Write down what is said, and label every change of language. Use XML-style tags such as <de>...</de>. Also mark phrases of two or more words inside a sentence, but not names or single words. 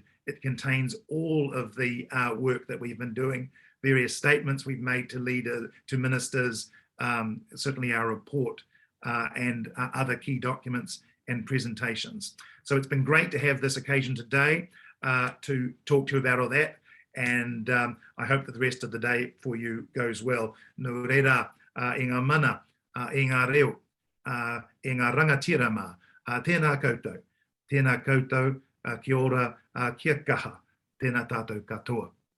<en>It contains all of the work that we've been doing, various statements we've made to leaders, to ministers, certainly our report, and other key documents and presentations. So it's been great to have this occasion today to talk to you about all that, and I hope that the rest of the day for you goes well.</en> <mi>Nō reira, i ngā mana, i ngā reo, i ngā rangatirama, tēnā koutou, Kia ora, kia kaha, tēnā tātou katoa.</mi>